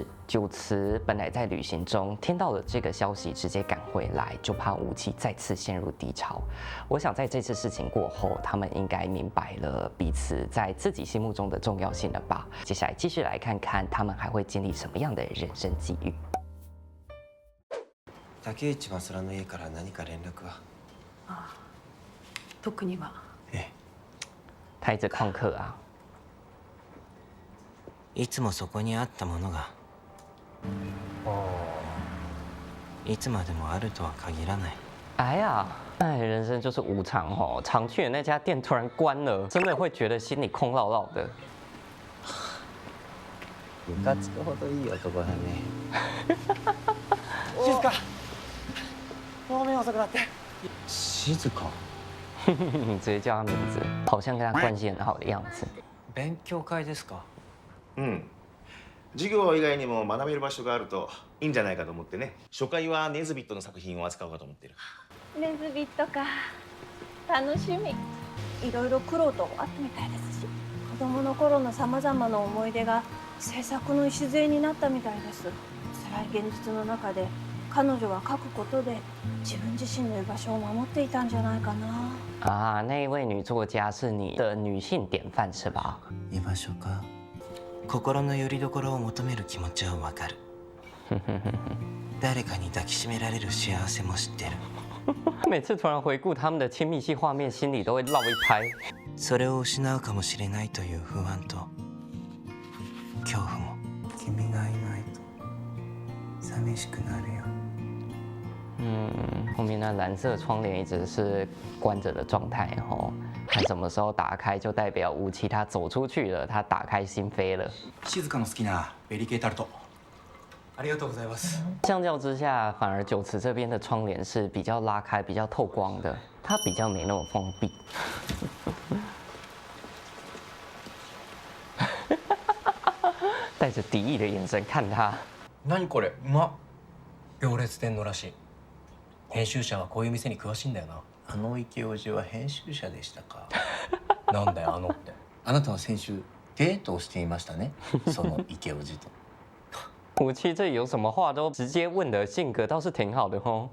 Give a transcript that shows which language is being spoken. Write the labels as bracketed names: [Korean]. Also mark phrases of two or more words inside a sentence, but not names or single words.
[Chinese] 九慈本来在旅行中听到了这个消息，直接赶回来，就怕吴七再次陷入低潮。我想在这次事情过后，他们应该明白了彼此在自己心目中的重要性了吧？接下来继续来看看他们还会经历什么样的人生际遇。 [Japanese] 竹内正虎の家から何か連絡は？ああ、特には。 [Chinese] 他一直旷课啊。 [Japanese] いつもそこにあったものがいつまでもあるとは限らない。 [Chinese] 哎呀，人生就是无常哦。常去的那家店突然关了，真的会觉得心里空落落的。 [Japanese] ムカつくほどいい男だね。静か。ごめん遅くなって。静か。 [Chinese] 你直接叫他名字，好像跟他关系很好的样子。 [Japanese] 勉強会ですか？うん。授業以外にも学べる場所があるといいんじゃないかと思ってね。初回はネズビットの作品を扱おうかと思ってる。ネズビットか。楽しみ。いろいろ苦労とあったみたいですし、子供の頃のさまざまな思い出が制作の礎になったみたいです。辛い現実の中で彼女は書くことで自分自身の居場所を守っていたんじゃないかな。 [Chinese] 啊，那一位女作家是你的女性典範是吧？ [Japanese] 居場所か。心の拠り所を求める気持ちはわかる。誰かに抱きしめられる幸せも知ってる。 [Chinese] 每次突然回顾他们的亲密戏画面，心里都会绕一拍。 [Japanese] それを失うかもしれないという不安と恐怖も。君がいないと寂しくなるよ。 [Chinese] 后面那蓝色窗帘一直是关着的状态哦，看什么时候打开，就代表吴七他走出去了，他打开心扉了。 [Japanese] 静かの好きなベリケータルト。ありがとうございます。 [Chinese] 相较之下，反而九慈这边的窗帘是比较拉开、比较透光的，它比较没那么封闭。带着敌意的眼神看他。 [Japanese] 何これ？うまっ。行列店のらしい。編集者はこういう店に詳しいんだよな。あの池叔父は編集者でしたか？なんだよあのって。あなたは先週デートをしていましたね。その池叔父と。 [Chinese] 吴七这有什么话都直接问的性格倒是挺好的哦。